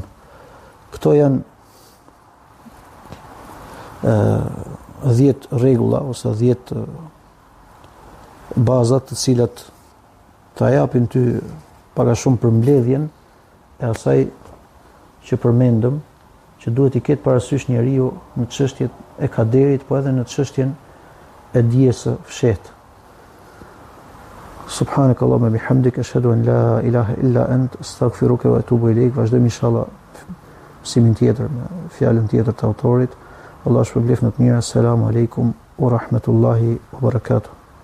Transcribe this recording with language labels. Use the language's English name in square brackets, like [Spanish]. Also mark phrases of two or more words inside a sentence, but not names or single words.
[Albanian] Këto janë 10 rregulla ose 10 bazat të cilat të japin ty pak a shumë përmbledhjen e asaj që përmendëm, që duhet i ketë parasysh njeriu në çështjet e kaderit, po edhe në çështjen e dijes së fshehtë. [Arabic] سبحانك اللهم وبحمدك أشهد أن لا إله إلا أنت أستغفرك وأتوب إليك. [Albanian] Vazhdojmë inshallah mësimin tjetër me fjalën tjetër të autorit. Allah shpërblet në të mira. [Arabic] السلام عليكم ورحمة الله وبركاته.